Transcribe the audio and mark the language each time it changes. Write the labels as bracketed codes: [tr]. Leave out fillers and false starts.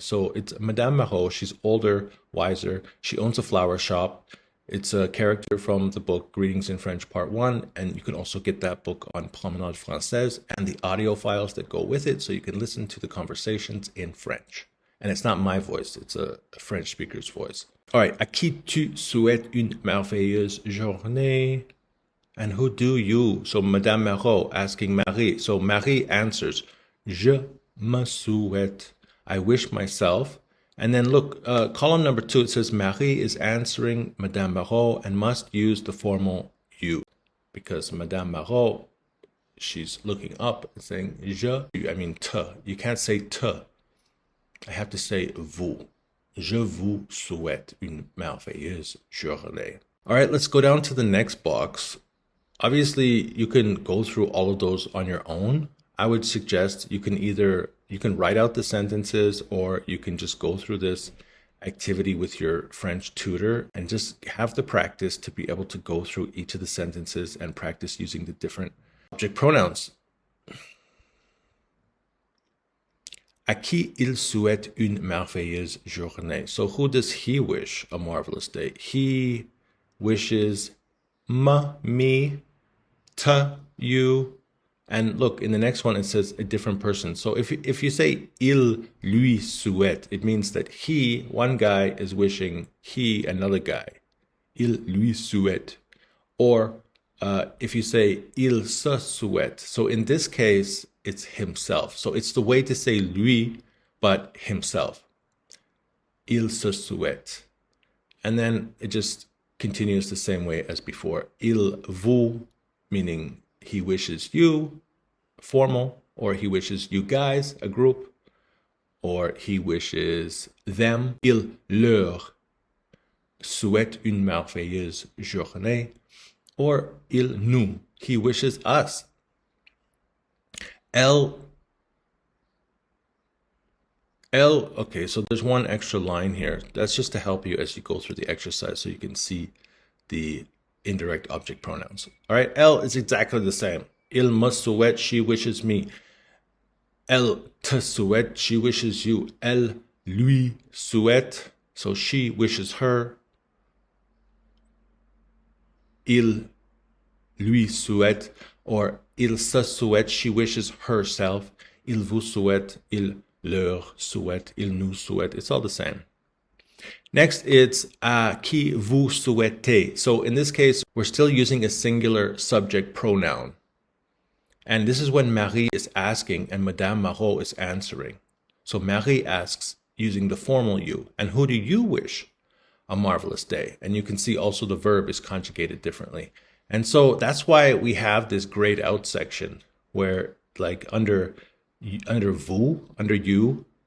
[en] So it's Madame Marot. She's older, wiser. She owns a flower shop. It's a character from the book Greetings in French Part 1, and you can also get that book on Promenade Française and the audio files that go with it, so you can listen to the conversations in French. And it's not my voice, it's a French speaker's voice. [fr] All right, à qui tu souhaites une merveilleuse journée? [en] And who do you? So Madame Marot asking Marie. So Marie answers, [fr] je me souhaite. [en] I wish myself. And then look, column number 2, it says Marie is answering Madame Marot and must use the formal you. Because Madame Marot, she's looking up and saying je, I mean te. You can't say te. I have to say vous. [fr] Je vous souhaite une merveilleuse journée. [en] All right, let's go down to the next box. Obviously, you can go through all of those on your own. I would suggest you can write out the sentences, or you can just go through this activity with your French tutor and just have the practice to be able to go through each of the sentences and practice using the different object pronouns. [fr] À qui il souhaite une merveilleuse journée? [en] So who does he wish a marvelous day? He wishes me, te, you. And look, in the next one, it says a different person. So if you say [fr] il lui souhaite, [en] it means that he, one guy, is wishing he, another guy. [fr] Il lui souhaite. [en] Or if you say [fr] il se souhaite. [en] So in this case, it's himself. So it's the way to say lui, but himself. [fr] Il se souhaite. [en] And then it just continues the same way as before. [fr] Il vous, [en] meaning he wishes you. formal, or he wishes you guys, a group, or he wishes them. [fr] Il leur souhaite une merveilleuse journée, or il nous, [en] he wishes us. Okay, so there's one extra line here. That's just to help you as you go through the exercise so you can see the indirect object pronouns. All right, elle is exactly the same. [fr] Il me souhaite, [en] she wishes me. [fr] Elle te souhaite, [en] she wishes you. [fr] Elle lui souhaite, [en] so she wishes her. [fr] Il lui souhaite, or il se souhaite, [en] she wishes herself. [fr] Il vous souhaite, il leur souhaite, il nous souhaite. [en] It's all the same. Next, it's [fr] à qui vous souhaitez. [en] So in this case, we're still using a singular subject pronoun. And this is when Marie is asking and Madame Marot is answering. So Marie asks using the formal you. And who do you wish a marvelous day? And you can see also the verb is conjugated differently. And so that's why we have this grayed out section where like under vous, under you.